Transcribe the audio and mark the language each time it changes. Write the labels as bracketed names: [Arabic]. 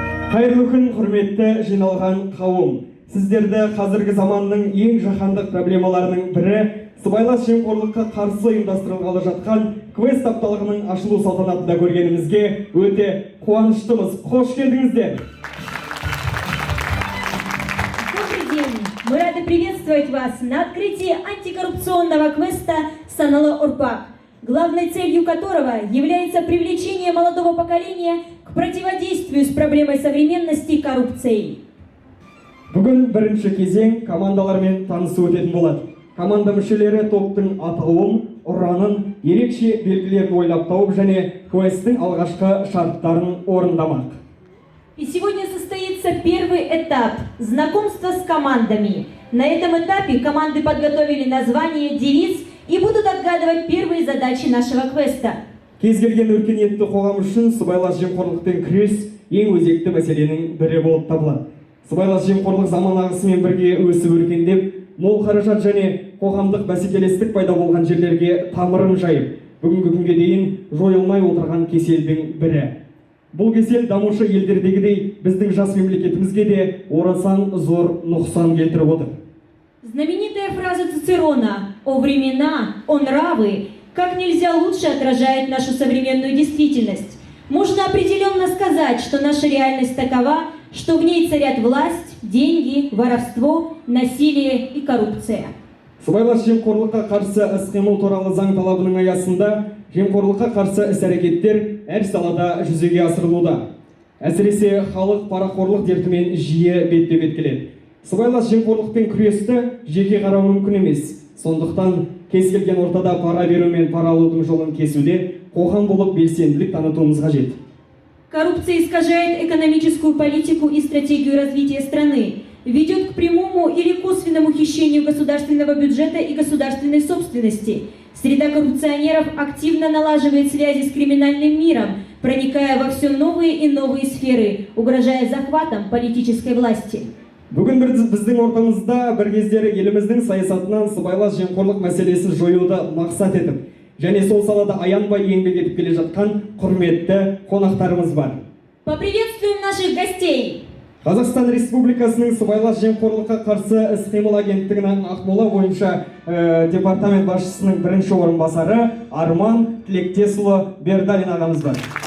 [Kazakh] Қайырлы күн, құрметті жиналған қауым. Сіздерді қазіргі заманның ең жаһандық проблемаларының бірі сыбайлас жемқорлыққа қарсы ұйымдастырылғалы жатқан квест апталығының ашылу салтанатында көргенімізге өте қуаныштымыз. Қош келдіңіздер. [Russian] Добрый день! Мы рады приветствовать вас на открытии антикоррупционного квеста «Саналы Урпак», главной целью которого является привлечение молодого поколения к противодействию с проблемой современности и коррупцией. [Kazakh] Бүгін бірінші кезең командалармен танысу өтетін болады. Команда мүшелері топтың атауын, ұранын, ерекше белгілерін ойлап тауып және квесттің алғашқы шарттарын орындамақ. [Russian] И сегодня состоится первый этап знакомства с командами. На этом этапе команды подготовили название, девиз и будут отгадывать первые задачи нашего квеста. [Kazakh] Кез келген өркениетті қоғам үшін сыбайлас жемқорлықпен күрес ең өзекті мәселенің бірі болып табылады. Сыбайлас жемқорлық заман ағысымен бірге өсіп өркендеп, мол қаражат және қоғамдық бәсекелестік пайда болған жерлерге тамырын жайып, бүгінгі күнге дейін жойылмай отырған кеселдің бірі. Бұл кесел дамушы елдердегідей біздің жас мемлекетімізге де орасан зор нұқсан келтіріп отыр. [Russian] Знаменитая фраза Цицерона «О времена, о нравы» как нельзя лучше отражает нашу современную действительность. Можно определенно сказать, что наша реальность такова, что в ней царят власть, деньги, воровство, насилие и коррупция. [Kazakh] Сыбайлас жемқорлыққа қарсы іс-қимыл туралы заң талабының аясында жемқорлыққа қарсы іс-әрекеттер әр салада жүзеге асырылуда. Әсіресе халық парақорлық дертімен жиі бетпе-бет келеді. Сыбайлас жемқорлықпен күресті жеке қарау мүмкін емес. Сондықтан кез келген ортада пара беру мен пара алудың жолын кесуде қоғам болып белсенділік танытуымыз қажет. [Russian] Коррупция искажает экономическую политику и стратегию развития страны, ведет к прямому или косвенному хищению государственного бюджета и государственной собственности. Среда коррупционеров активно налаживает связи с криминальным миром, проникая во все новые и новые сферы, угрожая захватом политической власти. [Kazakh] Бүгін біздің ортамызда бір кездері еліміздің саясатынан сыбайлас жемқорлық мәселесін жоюды мақсат етіп, және сол салада аянбай еңбек етіп келе жатқан құрметті қонақтарымыз бар. [Russian] Поприветствуем наших гостей! [Kazakh] Қазақстан Республикасының сыбайлас жемқорлыққа қарсы іс-қимыл агенттігінің Ақмола бойынша департамент басшысының бірінші орынбасары Арман Тілектесұлы Бердалин ағамыз бар.